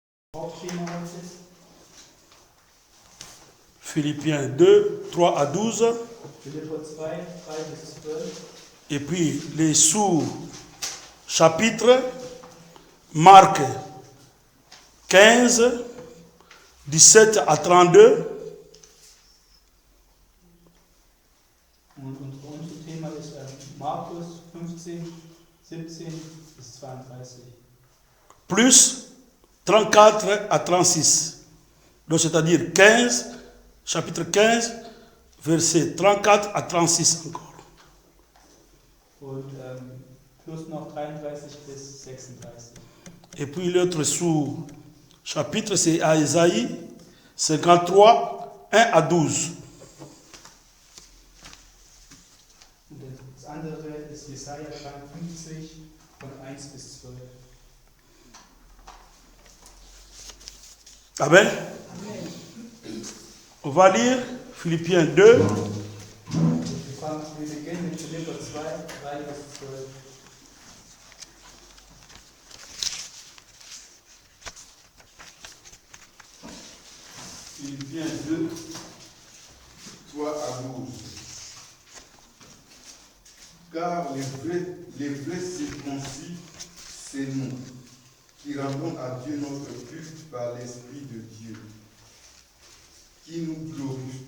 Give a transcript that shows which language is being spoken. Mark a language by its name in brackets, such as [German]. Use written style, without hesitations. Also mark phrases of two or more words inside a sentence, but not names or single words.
[French] Philippiens 2, 3 à 12. [German] Philipper 2, 3 bis 12. [French] Et puis les sous-chapitres, Marc 15, 17 à 32. [German] Und unser Thema ist Markus 15, 17 bis 32. [French] Plus 34 à 36. Donc c'est-à-dire 15, chapitre 15, verset 34 à 36 encore. [German] Und plus noch 33 bis 36. [French] Et puis l'autre sous-chapitre, c'est à Isaïe 53, 1 à 12. [German] Und das andere ist Jesaja 53 von 1 bis 12. [French] Amen. On va lire Philippiens 2. [German] Wir beginnen mit Philipper 2, 3 bis 12. [French] Philippiens 2, 3 à 12. Car les vrais circoncis, c'est nous, qui rendons à Dieu notre culte par l'Esprit de Dieu, qui nous glorifie.